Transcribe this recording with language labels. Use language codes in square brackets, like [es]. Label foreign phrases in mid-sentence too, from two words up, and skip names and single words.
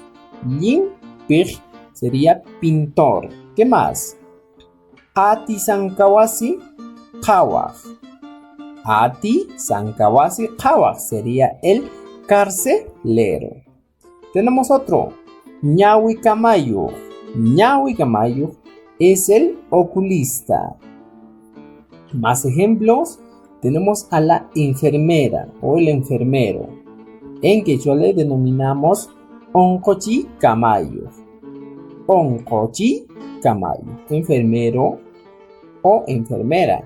[es] Limpij sería pintor. ¿Qué más? [qu] Atisankawasi qawaj. Atisankawasi qawaj [es] sería el carcelero. Tenemos otro, [qu] ñawi kamayo. Ñawi Camayo [es] es el oculista. Más ejemplos, tenemos a la enfermera o el enfermero. En quechua le denominamos [qu] oncochi Camayo. Oncochi Camayo, [es] enfermero o enfermera.